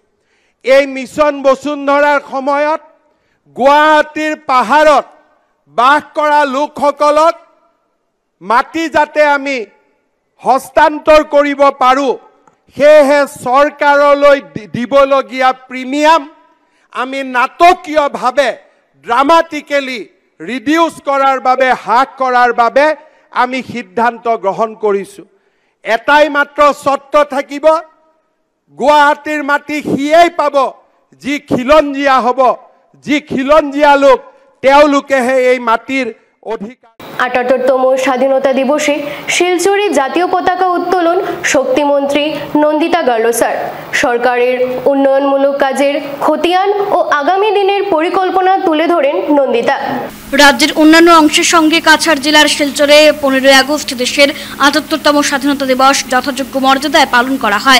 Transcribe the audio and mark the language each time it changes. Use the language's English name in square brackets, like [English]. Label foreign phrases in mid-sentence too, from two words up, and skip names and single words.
[Assamese] এই মিছন বসুন্ধৰাৰ সময়ত গুৱাহাটীৰ পাহাৰত বাস কৰা লোকসকলক মাটি যাতে আমি হস্তান্তৰ কৰিব পাৰোঁ, সেয়েহে চৰকাৰলৈ দিবলগীয়া প্ৰিমিয়াম আমি নাটকীয়ভাৱে [English] dramatically reduce [Assamese] কৰাৰ বাবে, হ্ৰাস কৰাৰ বাবে আমি সিদ্ধান্ত গ্ৰহণ কৰিছোঁ। এটাই মাত্ৰ চৰ্ত থাকিব, গুৱাহাটীৰ মাটি সিয়েই পাব যি খিলঞ্জীয়া হ'ব, যি খিলঞ্জীয়া লোক তেওঁলোকেহে এই মাটিৰ অধিকাৰ। [Bangla] ৭৮তম স্বাধীনতা দিবসে শিলচরে জাতীয় পতাকা উত্তোলন শক্তিমন্ত্রী নন্দিতা গার্লোসার। সরকারের উন্নয়নমূলক কাজের খতিয়ান ও আগামী দিনের পরিকল্পনা তুলে ধরেন নন্দিতা। রাজ্যের অন্যান্য অংশের সঙ্গে কাছাড় জেলার শিলচরে ১৫ই আগস্ট দেশের ৭৮তম স্বাধীনতা দিবস যথাযোগ্য মর্যাদায় পালন করা হয়।